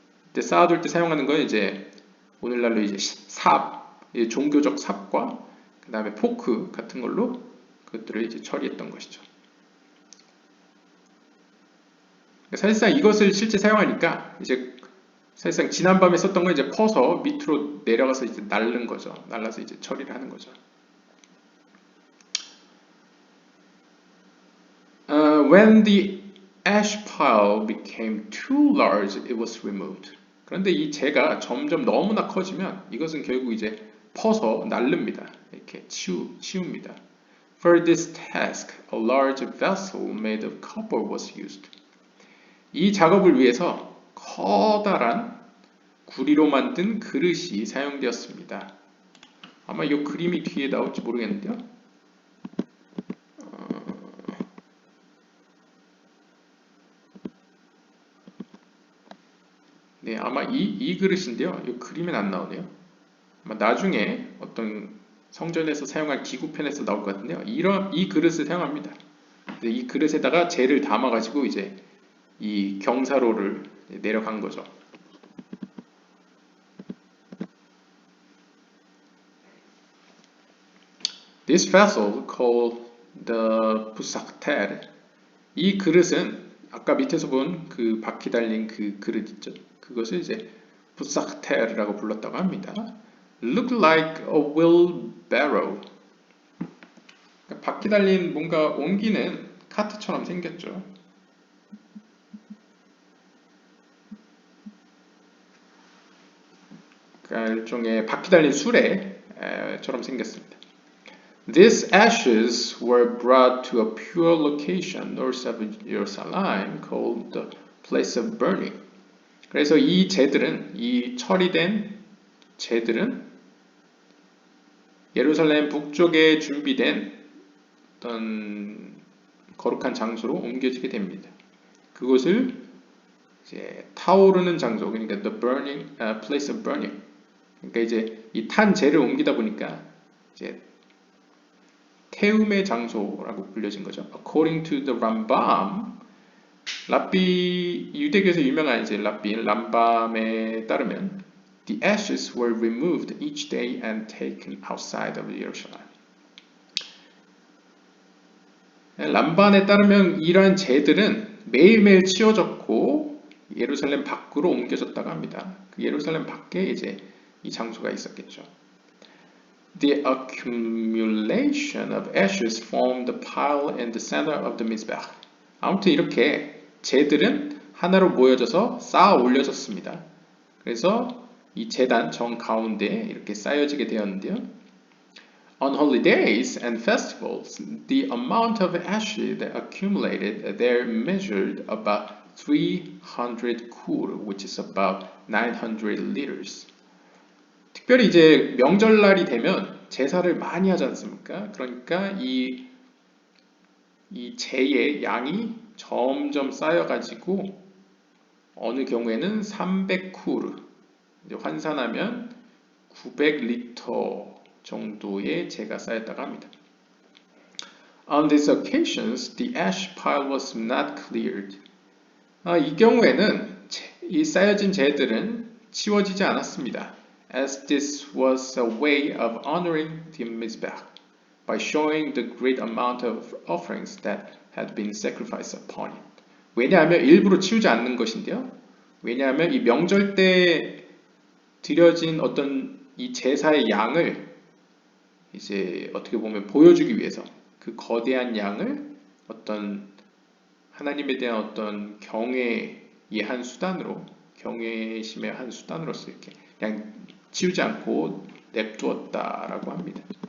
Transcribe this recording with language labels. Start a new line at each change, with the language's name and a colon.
Korean: 이때 쌓아둘 때 사용하는 건 이제 오늘날로 이제 종교적 삽과 그 다음에 포크 같은 걸로 그것들을 이제 처리했던 것이죠. 사실상 이것을 실제 사용하니까 이제 사실상 지난밤에 썼던 거 이제 퍼서 밑으로 내려가서 이제 날라서 이제 처리를 하는 거죠.
English: When the ash pile became too large, it was removed.
Korean: 그런데 이 재가 점점 너무나 커지면 이것은 결국 이제 퍼서 날릅니다. 이렇게 치웁니다.
English: For this task, a large vessel made of copper was used.
Korean: 이 작업을 위해서 커다란 구리로 만든 그릇이 사용되었습니다. 아마 이 그림이 뒤에 나올지 모르겠는데요. 네, 아마 이 그릇인데요. 이 그림엔 안 나오네요. 아마 나중에 어떤 성전에서 사용할 기구편에서 나올 것 같은데요. 이 그릇을 사용합니다. 이 그릇에다가 재를 담아가지고 이제 이 경사로를 내려간 거죠.
English: This vessel called the pusakter.
Korean: 이 그릇은 아까 밑에서 본 그 바퀴 달린 그 그릇 있죠. 그것을 이제 pusakter라고 불렀다고 합니다.
English: Look like a wheelbarrow.
Korean: 그러니까 바퀴 달린 뭔가 옮기는 카트처럼 생겼죠. 그러니까 일종의 바퀴 달린 수레처럼 생겼습니다.
English: These ashes were brought to a pure location north of Jerusalem called the place of burning.
Korean: 그래서 이 처리된 재들은 예루살렘 북쪽에 준비된 어떤 거룩한 장소로 옮겨지게 됩니다. 그곳을 이제 타오르는 장소, 그러니까
English: the burning place of burning.
Korean: 그러니까 이제 이 탄 재를 옮기다 보니까 이제 태움의 장소라고 불려진 거죠.
English: According to the Rambam,
Korean: 랍비 유대교에서 유명한 이제 랍비 람밤에 따르면
English: the ashes were removed each day and taken outside of Jerusalem.
Korean: 람반에 따르면 이러한 재들은 매일매일 치워졌고 예루살렘 밖으로 옮겨졌다고 합니다. 그 예루살렘 밖에 이제 이 장소가 있었겠죠.
English: The accumulation of ashes formed a pile in the center of the Mizbech.
Korean: 아무튼 이렇게 재들은 하나로 모여져서 쌓아 올려졌습니다. 그래서 이 제단 정 가운데 이렇게 쌓여지게 되었는데요.
English: On holidays and festivals, the amount of ashes that accumulated there measured about 300 kur, which is about 900 liters.
Korean: 특별히 이제 명절날이 되면 제사를 많이 하지 않습니까? 그러니까 이 재의 양이 점점 쌓여가지고 어느 경우에는 300쿠르, 환산하면 900리터 정도의 재가 쌓였다고 합니다.
English: On these occasions, the ash pile was not cleared.
Korean: 이 경우에는 이 쌓여진 재들은 치워지지 않았습니다.
English: As this was a way of honoring the Mizbech by showing the great amount of offerings that had been sacrificed upon it.
Korean: 왜냐하면 일부러 치우지 않는 것인데요. 왜냐하면 이 명절 때 드려진 어떤 이 제사의 양을 이제 어떻게 보면 보여주기 위해서 그 거대한 양을 어떤 하나님에 대한 어떤 경외의 한 수단으로, 경외심의 한 수단으로서 이렇게 그냥 치우지 않고 냅두었다라고 합니다.